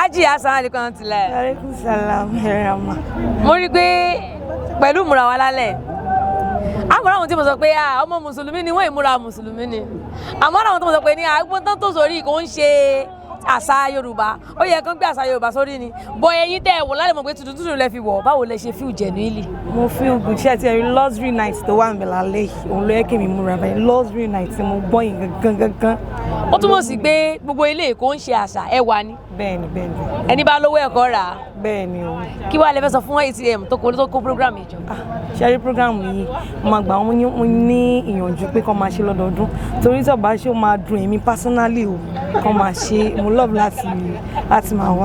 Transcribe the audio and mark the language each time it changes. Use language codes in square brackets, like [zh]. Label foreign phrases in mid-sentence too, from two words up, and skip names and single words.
[yo] Aji [ar] assalamu alaikum [yo] tilẹ̀. [ar] Alaikum salam herama. [yo] Mo rí pé pẹ̀lú múra wa lálẹ́. Àmọ́ àwọn tí mo sọ pé ọmọ mùsùlùmí ni wọ́n ìmúra mùsùlùmí ni. Àmọ́ àwọn tí mo sọ pé ní àgbọn tán tó sórí kò ń ṣe àṣà Yorùbá. Ó yẹ kán gbé àṣà Yorùbá sórí ni. Bọ̀ ẹ̀yin tẹ́ wò lálẹ́ mọ̀ pé tuntun lẹ fi wọ̀. Báwo lẹ ṣe [en] feel genuinely? [yo] Mo [en] feel good [yo] ṣe ti [en] luxury night [yo] tó wà ńbẹ̀ lálẹ́ yìí. Òun ló yẹ kí mi múra báyìí. [en] Luxury night [yo] tí mo gbọ́ yín gangan. Ó túmọ̀ sí pé gbogbo ilé kò ń ṣe àṣà ẹwà ni. Bẹ́ẹ̀ni. Ẹni bá lówó ẹ̀kọ́ rà á. Bẹ́ẹ̀ni o. Kí wàá lè fẹ́ sọ fún ATM tó kó program yìí jọ? Ṣẹ́rí program yìí mo máa gbà wọ́n ní ìyànjú pé kán máa ṣe lọ́dọọdún torí tí ọba ṣe ó máa dùn èmi personally o kán máa ṣe mo love láti máa wá.